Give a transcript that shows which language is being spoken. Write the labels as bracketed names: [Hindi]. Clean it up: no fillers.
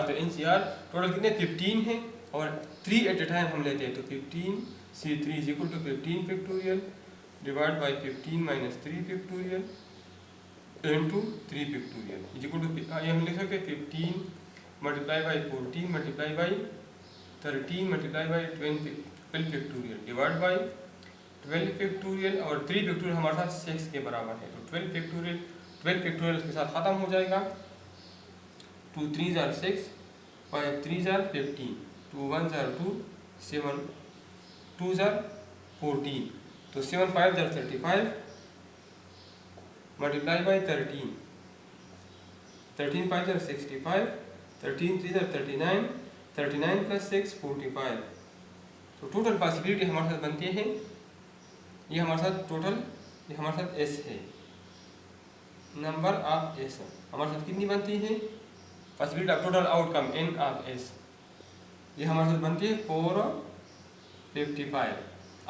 [English] तो NCR total कितने 15 है और 3 एट ए टाइम हम लेते हैं, तो 15 C3 is equal to 15 factorial divide by 15 - 3 factorial into 3 factorial is equal to, ये हम लिख सकते हैं 15 multiply by 14 multiply by 13 multiply by 12 factorial divide by 12 factorial और 3 फैक्टोरियल हमारे साथ 6 के बराबर है, तो 12 फैक्टोरियल के साथ ख़त्म हो जाएगा। 2 3s are 6, 5 3s are 15, 2 1s are 2, 7 2s are 14, तो 7 5s are 35 multiply by 13, 13 5s are 65, 13 3s are 39, 39 + 6 45। [Hindi] तो टोटल पॉसिबिलिटी हमारे साथ बनती है, ये हमारे साथ टोटल, ये हमारे साथ S है, नंबर ऑफ S हमारे साथ कितनी बनती है, possibility of total outcome N of S, ये हमारे साथ बनती है 4 55।